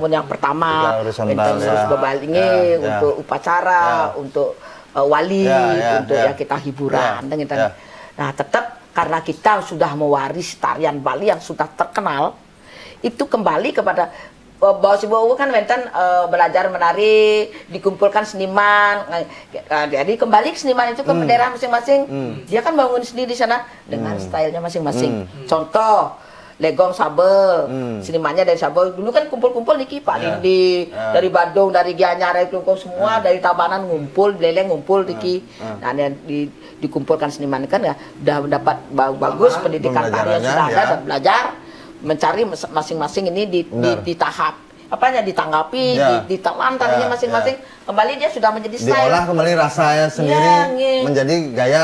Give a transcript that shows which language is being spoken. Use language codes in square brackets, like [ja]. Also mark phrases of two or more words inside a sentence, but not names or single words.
[id] yang pertama wenten terus ke Bali untuk upacara, untuk wali, untuk yang kita hiburan, Nah tetap karena kita sudah mewaris tarian Bali yang sudah terkenal, itu kembali kepada bahwa si Bowo kan wenten belajar menari, dikumpulkan seniman, jadi kembali ke seniman itu ke daerah masing-masing, dia kan bangun sendiri di sana dengan stylenya masing-masing. Contoh Legong Sabe, senimannya dari Sabe, dulu kan kumpul-kumpul niki Pak Lindi, dari Bandung, dari Gianyar, dari Klungkung semua, dari Tabanan ngumpul, Leleng ngumpul niki, nah dikumpulkan seniman kan ya, udah mendapat bagus pendidikan tarian sudah ada dan belajar. Mencari masing-masing ini di tahap apanya ditanggapi, ditelan tarinya masing-masing, kembali dia sudah menjadi style. Diolah kembali rasanya sendiri menjadi gaya.